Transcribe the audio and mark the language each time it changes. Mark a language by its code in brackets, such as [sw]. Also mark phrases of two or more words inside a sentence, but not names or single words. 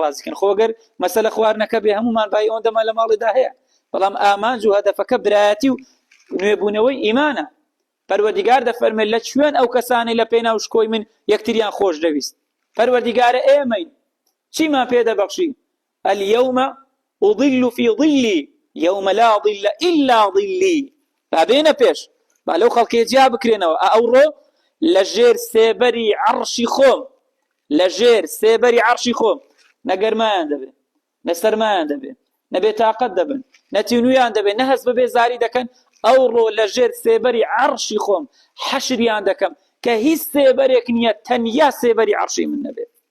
[ckb] ڕازیکەن خۆگەر مەسەلە خواردنەکە بێ هەمومان بای ئەوەندەمان لە ماڵیدا هەیە بەڵام ئامانج و هەدەفەکە برایەتی و نوێبوونەوەی ئیمانە پەروەردیگار دەفەرمێ لە کوێن ئەو کەسانی لە پێناو شکۆی من یەکتریان خۆش دەویست پەروەردیگارە ئێمەین چیمان پێ دەبەخشی [ar] اليوم أضل في ظلي يوم لا ظل إلا ظلي [ckb] بابێنە پێش با لەو خەڵکێ جیا بکرێنەوە ئەوڕۆ لە ژێر سێبەری عەرشی خۆم لە ژێر سێبەری عەرشی خۆم نەگەرمایان دەبێ نەسەرمایان دەبێ نەبێتاقەت دەبن نەتینویان دەبێ نەهەز ببێ زاری دەکەن ئەوڕۆ لە ژێر سێبەری عەرشی خۆم حەشریان دەکەم کە هیچ سێبەرێک نییە تەنیا سێبەری عەرشی من نەبێت